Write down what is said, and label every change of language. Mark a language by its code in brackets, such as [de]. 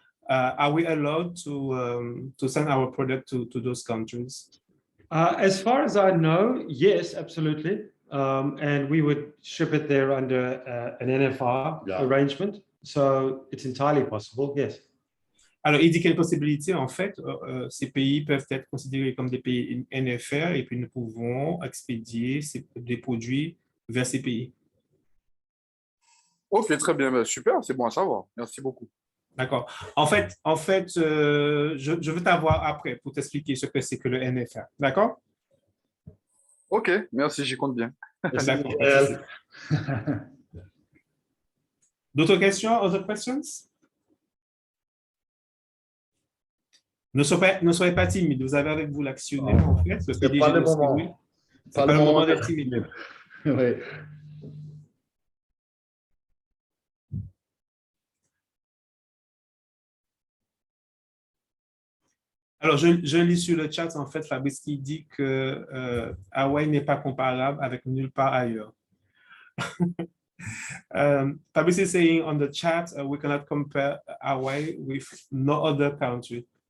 [en] Are we allowed to send our product to those countries? As far as I know, yes, absolutely. And we would ship it there under an NFR arrangement. So it's entirely possible, yes. [fr] Alors, il dit qu'il y a une possibilité, en fait, ces pays peuvent être considérés comme des pays NFR et puis nous pouvons expédier des produits vers ces pays. Ok, très bien, super, c'est bon à savoir. Merci beaucoup. D'accord. En fait, je veux t'avoir après pour t'expliquer ce que c'est que le NFR. D'accord? Ok, merci, j'y compte bien. D'autres questions? [en] Other questions? [fr] Ne soyez pas timide. Vous avez avec vous l'actionnaire, en fait. Ce n'est pas le moment. C'est pas le moment d'être timide. Oui. Alors, je lis sur le chat, en fait, Fabrice qui dit que Hawaï n'est pas comparable avec nulle part ailleurs. [en] Fabrice is saying on the chat, we cannot compare Hawaii with no other country.